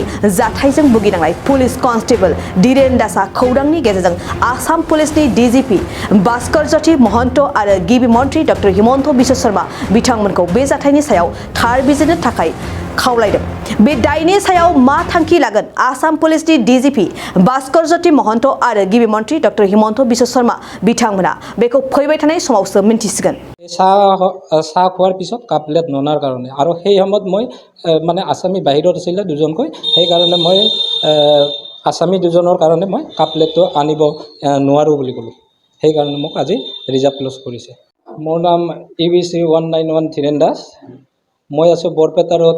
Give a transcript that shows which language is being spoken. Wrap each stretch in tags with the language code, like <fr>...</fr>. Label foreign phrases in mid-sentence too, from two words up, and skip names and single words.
<brx>जाथायजों भुगिनांनाय</brx> <en>police constable</en> <brx>धीरेन दासआ खौरांनि गेजेरजों आसाम पुलिसनि डीजीपी भास्कर ज्योति महन्त आरो गिबि मन्त्रि डक्टर हिमन्त बिश्व शर्मा बिथांमोनखौ बे जाथायनि सायाव थार बिजिरनो थाखाय खावलायदों बे दायनि सायाव मा थांखि लागोन आसाम पुलिसनि डीजीपी भास्कर ज्योति महन्त आरो गिबि मन्त्रि डक्टर हिमन्त बिश्व शर्मा बिथांमोना बेखौ फैबाय थानाय समावसो मिन्थिसिगोन</brx> <as>চাহ খোৱাৰ পিছত</as> <en>cup plate</en> <as>ননাৰ কাৰণে আৰু সেই সময়ত মই মানে আসামী বাহিৰত আছিলে দুজনকৈ সেইকাৰণে মই আসামী দুজনৰ কাৰণে মই কাপ প্লেটটো আনিব নোৱাৰোঁ বুলি ক'লোঁ সেইকাৰণে মোক আজি</as> <en>reserve close</en> <as>কৰিছে মোৰ নাম EBC 191 ধীৰেন দাস মই আছোঁ বৰপেটা</as>